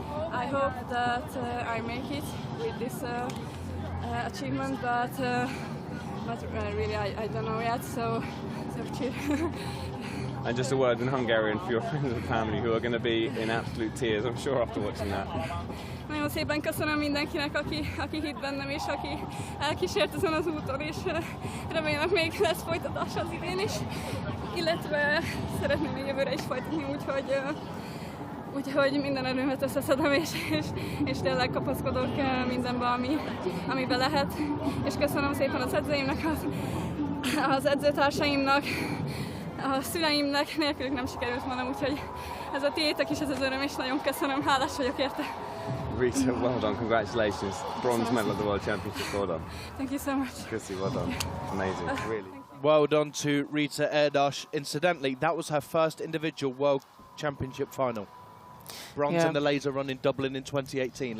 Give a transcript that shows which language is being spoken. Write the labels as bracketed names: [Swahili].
[English] I hope that I make it with this achievement, but really I don't know yet, so it's up to you. And just a word in Hungarian for your friends and family who are going to be in absolute tears, I'm sure, after watching that. [Hungarian] Nagyon szépen köszönöm mindenkinek, aki hitt bennem, és aki elkísért ezen az úton, és remélem még lesz folytatás az idén is, illetve szeretném még jövőre is folytatni, úgyhogy minden erőmet összeszedem, és tényleg kapaszkodok mindenbe, amiben lehet. És köszönöm szépen az edzőimnek, az edzőtársaimnak, a szüleimnek, nélkülük nem sikerült volna, úgyhogy ez a tiétek is, ez az öröm, és nagyon köszönöm, hálás vagyok érte. [English] Rita, well done, congratulations. Bronze medal at the World Championship, well done. Thank you so much. Chrissy, well done. Amazing, really. Well done to Rita Erdos. Incidentally, that was her first individual World Championship final. Bronze in the laser run in Dublin in 2018.